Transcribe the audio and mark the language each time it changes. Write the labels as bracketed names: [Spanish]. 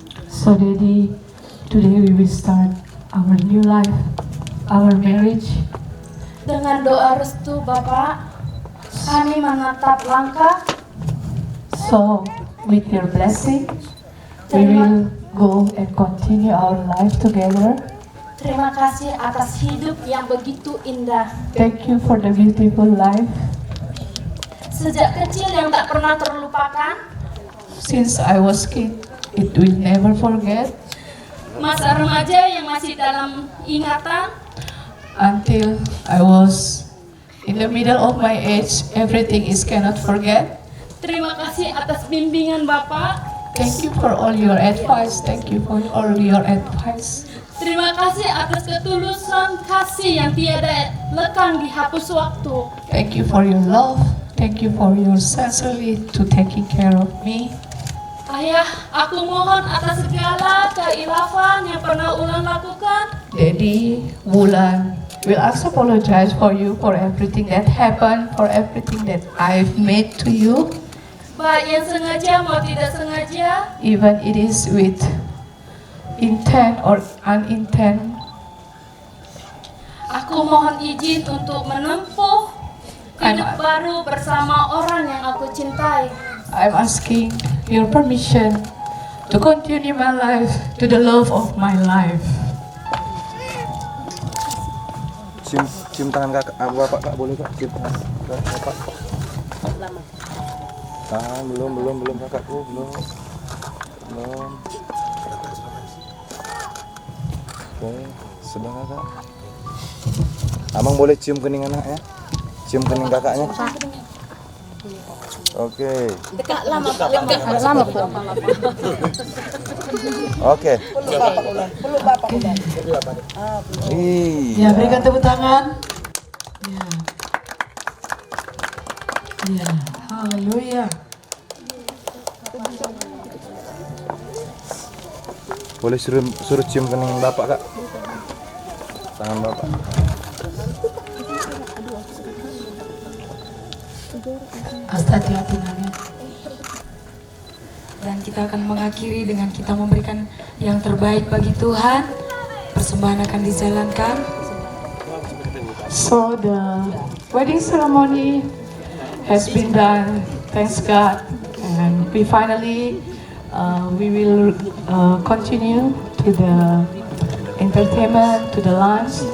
[English] So Daddy, today we will start our new life, our marriage. [Indonesian] Dengan doa restu Bapak, kami menatap langkah. [English] So with your blessing, we will go and continue our life together. [Indonesian] Terima kasih atas hidup yang begitu indah. [English] Thank you for the beautiful life. [Indonesian] Sejak kecil yang tak pernah terlupakan, [English] Since I was kid, it will never forget [Indonesian] masa remaja yang masih dalam ingatan, [English] until I was in the middle of my age. Everything is cannot forget. [Indonesian] terima kasih atas bimbingan Bapak. [English] Thank you for all your advice. Thank you for all your advice. [Indonesian] Terima kasih atas ketulusan kasih yang tiada lekang dihapus waktu. [English] Thank you for your love. Thank you for your sincerity to taking care of me. [Indonesian] Ayah, aku mohon atas segala keilafan yang pernah Ulan lakukan. [English] Daddy, Wulan will also apologize for you for everything that happened, for everything that I've made to you. [Indonesian] Baik yang sengaja mau tidak sengaja, [English] Even it is with intent or unintent. [Indonesian] aku mohon izin untuk menempuh hidup baru bersama orang yang aku cintai. [English] I'm asking your permission to continue my life to the love of my life. [Indonesian] Cium tangan kakak, bapak kak boleh kak cium tangan bapak. Belum kakakku belum. Oke, sudah kakak. Abang boleh cium kening anak ya? Cium kening kakaknya. Oke. Dekat lama Pak. Oke. Ya, berikan tepuk tangan. Ya. Ya, haleluya. Boleh suruh cium kening bapak kak. Tangan bapak. Hati-hati Nabi. Dan kita akan mengakhiri dengan kita memberikan yang terbaik bagi Tuhan. Persembahan akan dijalankan. [English] So the wedding ceremony has been done, thanks God, and we finally we will continue to the entertainment, to the lunch.